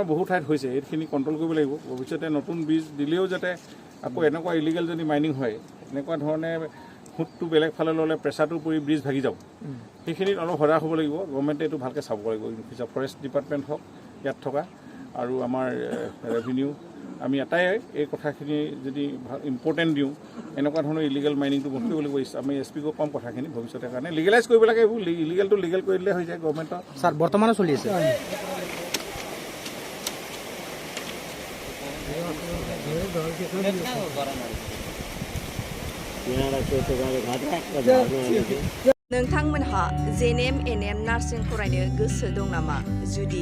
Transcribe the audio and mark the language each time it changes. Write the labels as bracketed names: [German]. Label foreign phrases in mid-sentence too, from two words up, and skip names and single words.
[Assamese] বহু ঠাইত হৈছে এইখিনি কণ্ট্ৰল কৰিব লাগিব ভৱিষ্যতে নতুন ব্ৰিজ দিলেও যাতে আকৌ এনেকুৱা ইলিগেল যদি মাইনিং হয় এনেকুৱা ধৰণে সুতটো বেলেগ ফালে ল'লে প্ৰেছাৰটো পৰি ব্ৰিজ ভাগি যাব সেইখিনিত অলপ সজাগ হ'ব লাগিব গভৰ্ণমেণ্টে এইটো ভালকৈ চাব লাগিব [English] forest department [Assamese] হওক ইয়াত থকা আৰু আমাৰ ৰেভিনিউ আমি এটাই এই কথাখিনি যদি ইম্পৰ্টেণ্ট দিওঁ এনেকুৱা ধৰণৰ [English] illegal miningটো [Assamese] বন্ধ কৰিব লাগিব আমি SPকো কম কথাখিনি ভৱিষ্যতৰ কাৰণে লিগেলাইজ কৰিব লাগে এইবোৰ ইলিগেলটো লিগেল কৰি দিলে হৈ যায় গভৰ্ণমেণ্টৰ স্যাৰ বৰ্তমানো চলি আছে [Bodo] नोंथांमोनहा JNM NM नार्सिं फरायनो गोसो दं नामा जुदि